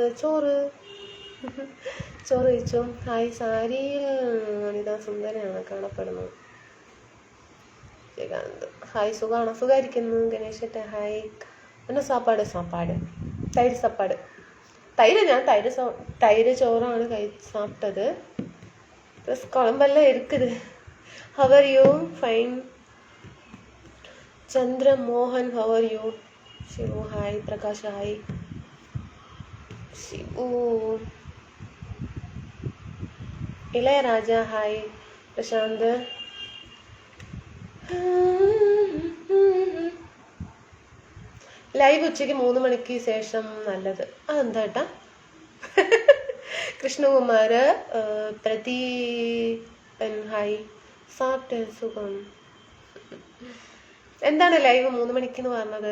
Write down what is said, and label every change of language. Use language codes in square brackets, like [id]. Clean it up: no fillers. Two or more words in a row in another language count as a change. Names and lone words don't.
[ml] ചോറ് കഴിച്ചു. ഹായ്. സാരിയിൽ അനിത സുന്ദരനാണ് കാണപ്പെടുന്നത്. ഹായ്, സുഖമാണോ? സുഖമായിരിക്കുന്നു. [ta] ഗണേശേട്ട ഹായ്. என்ன சாப்பாடு? தயிர் சாப்பாடு. [ml] തൈര് ചോറാണ് സാപ്പിട്ടത്. [ta] ப்ளஸ் குழம்பெல்லாம் இருக்குது. [en] How are you? Fine. Chandra Mohan, how are you? Shivu, hi. Prakash, hi. Shivu. Ilaya Raja, hi. Prashant. [ml] ലൈവ് ഉച്ചയ്ക്ക് 3 മണിക്ക് ശേഷം നല്ലത്. അതെന്താ ഏട്ടാ? കൃഷ്ണകുമാർ പ്രദീപൻ ഹായ്. സാപ്റ്റ് സുഖം. എന്താണ് ലൈവ് 3 മണിക്കെന്ന് പറഞ്ഞത്?